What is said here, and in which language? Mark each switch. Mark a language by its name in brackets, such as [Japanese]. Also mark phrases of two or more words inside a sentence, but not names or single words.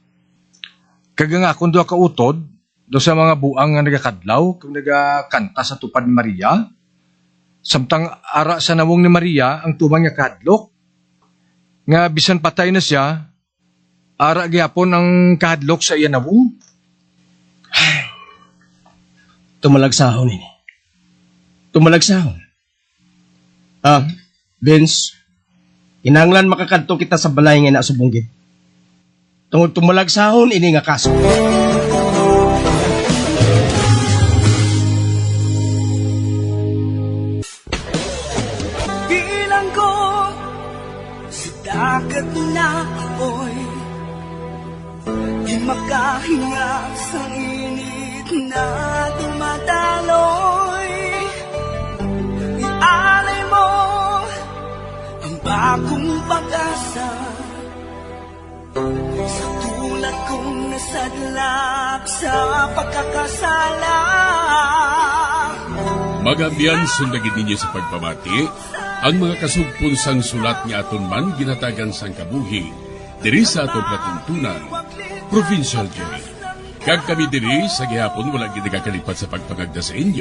[Hiligaynon] Kag nga akong duha ka utod, do sa mga buang nga nagakadlaw, kung nagakanta sa tupad ni Maria, samtang ara sa nawong ni Maria ang tumang niya kahadlok, nga bisan patay na siya, ara gyapon ang kahadlok sa iya nawong. Tumalagsahon ini. Tumalagsahon. Vince, kinahanglan makakadto kita sa balay nga nasubunggit. Tungod tumalagsahon ini nga kaso. [Filipino] Bilang ko sa dagat na apoy, di makahinga sa init na dumadaloy. Ialay mo ang bagong pag-asa sa tulad kong nasadlak sa pagkakasala. [Hiligaynon] Magabiyan sundagin ninyo sa pagpamati, ang mga kasugpon sang sulat ni aton man ginatagan sang kabuhi, diri sa aton platuntunan, Provincial Jail. Kag kami diri sa gihapon wala ginagakalipat sa pagpangagda sa inyo.